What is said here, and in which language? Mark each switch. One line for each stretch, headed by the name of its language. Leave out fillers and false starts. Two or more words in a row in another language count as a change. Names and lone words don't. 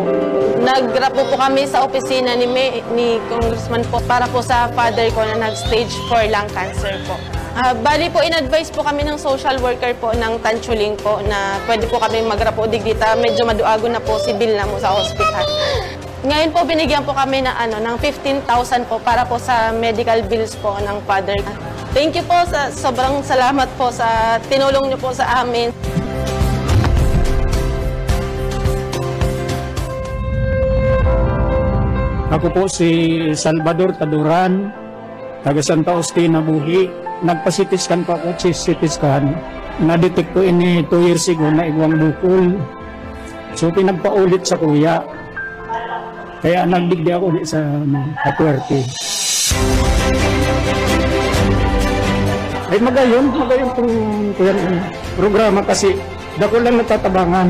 Filipino: Nagrapo po kami sa opisina ni Congressman po para po sa father ko na nag-stage 4 lung cancer po. Bali po, in-advise po kami ng social worker po ng Tanchuling po na pwede po kami magrapo digdita. Medyo
Bikol: maduago na po
Filipino: si bill na mo sa hospital. Ngayon po, binigyan po kami ng 15,000 po para po sa medical bills po ng father.
English: Thank you
Filipino: po, sobrang salamat po sa tinulong niyo po sa amin. Ako po si Salvador Taduran, taga Santa Ostina, Buhi. Nagpa-CT-scan po ako, CT scan.
Bikol: Na-detect ko ini 2 years ago na igwang bukol. So pinagpaulit sa kuya. Kaya nagdigdi ako ulit sa Kapuerte. Ay magayon itong programa kasi dako lang natatabangan.